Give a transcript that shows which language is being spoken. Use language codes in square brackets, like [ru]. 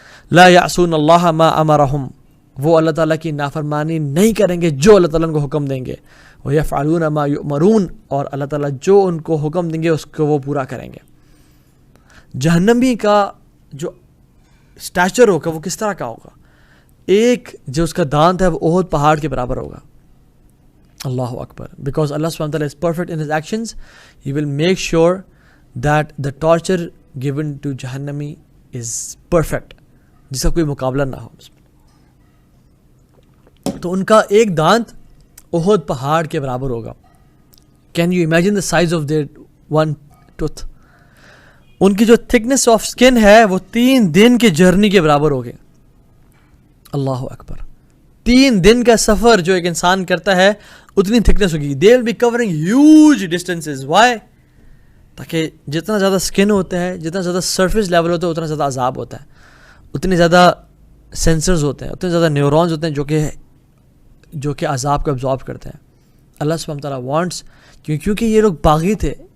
[ar] لا یعصون اللہ ما امرہم, [ur] وہ اللہ تعالیٰ کی نافرمانی نہیں کریں گے جو اللہ تعالیٰ ان کو حکم دیں گے. [ar] ویفعلون ما یؤمرون, [ur] اور اللہ تعالیٰ جو ان کو حکم دیں گے اس کو وہ پورا کریں گے. جہنمی کا جو اسٹیچر ہوگا وہ کس طرح کا ہوگا؟ ایک جو اس کا دانت ہے وہ احد پہاڑ کے برابر ہوگا. اللہ اکبر. [en] because Allah سبحانہ وتعالیٰ is perfect in his actions, he will make sure that the torture given to جہنمی is perfect, [ur] جس کا کوئی مقابلہ نہ ہو. تو ان کا ایک دانت احد پہاڑ کے برابر ہوگا. [en] Can you imagine the size of their one tooth? [ur] ان کی جو تھکنس آف سکن ہے وہ 3 دن کے جرنی کے برابر ہوگی. اللہ اکبر. 3 دن کا سفر جو ایک انسان کرتا ہے اتنی تھکنس ہوگی. [en] they will be covering huge distances. why? [ur] تاکہ جتنا زیادہ سکن ہوتا ہے, جتنا زیادہ سرفیس لیول ہوتا ہے, اتنا زیادہ عذاب ہوتا ہے, اتنے زیادہ سینسرز ہوتے ہیں, اتنے زیادہ نیورونز ہوتے ہیں جو کہ عذاب کو ابزارب کرتے ہیں. اللہ سبحانہ تعالیٰ وانٹس, کیونکہ یہ لوگ باغی تھے,